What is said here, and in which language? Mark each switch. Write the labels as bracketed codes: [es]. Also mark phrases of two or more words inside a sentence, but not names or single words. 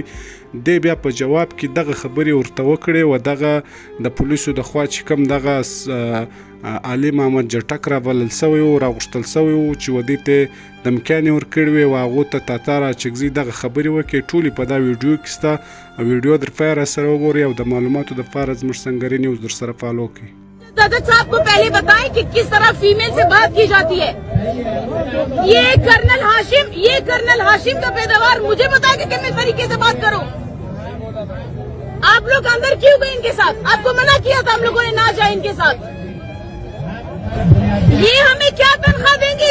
[ps] دی بیا په جواب کې دغه خبرې ورته وکړې و دغه د پولیسو د خوا چې کوم دغه علي محمد جټک رابلل سوی و راغوښتل سوی و چې و دې ته دمکیانې ورکړې وې و هغو ته تاتار اچکزي دغه خبرې وکړې. ټولې په دا ویډیو کې سته. ویډیو درپاره راسره وګورئ او د معلوماتو دپاره زموږ سنګري نیوز درسره فالو کړئ. [ur] دادت صاحب کو پہلے بتائیں کہ کس طرح فیمیل سے بات کی جاتی ہے. یہ کرنل ہاشم کا پیداوار مجھے بتا کہ کس طریقے سے بات کروں. آپ لوگ اندر کیوں گئے ان کے ساتھ؟ آپ کو منع کیا تھا ہم لوگوں نے نہ جائے ان کے ساتھ. یہ ہمیں کیا تنخواہ دیں گے؟